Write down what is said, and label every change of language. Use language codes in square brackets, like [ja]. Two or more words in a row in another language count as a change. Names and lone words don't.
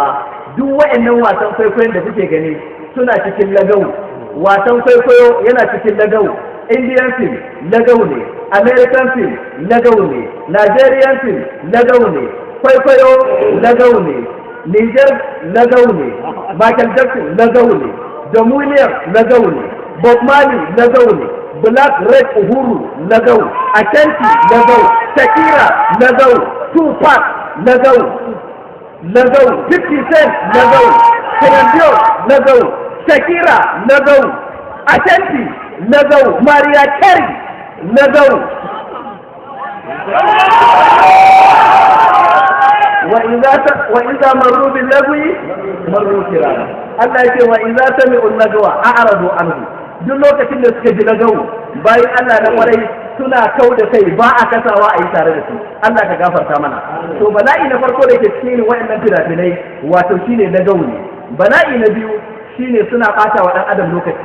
[ha] Duk waɗannan wasan kwaikwayon da kuke gani suna cikin lagau. Wasan kwaikwayo yana cikin lagau. [en] Indian film [ha] lagau ne, [en] American film [ha] lagau ne, [en] Nigerian film [ha] lagau ne, kwaikwayo lagau ne, Niger lagau ne, Michael Jackson lagau ne, John Williams lagau ne, Bob Marley lagau ne, Black Red Uhuru lagau, Ashanti lagau, Shakira lagau, Tupac lagau, 50 Cent lagau, Serendio lagau, Shakira lagau, Ashanti lagau, Maria Carey lagau. [ar] وإذا مروا باللغو مروا كراما. [ha] Allah ya ce [ar] وإذا سمعوا اللغو أعرضوا عنه. [ha] Duk lokacin da suka ji lagawu bayan Allah na kwarai suna kau da kai ba a kasawa a yi tare da su. Allah ka gafarta mana. To bala'i na farko da ke cikin waɗannan fina-finai wato shine lagawu ne. Bala'i na biyu shine suna ɓata wa ɗan adam lokaci.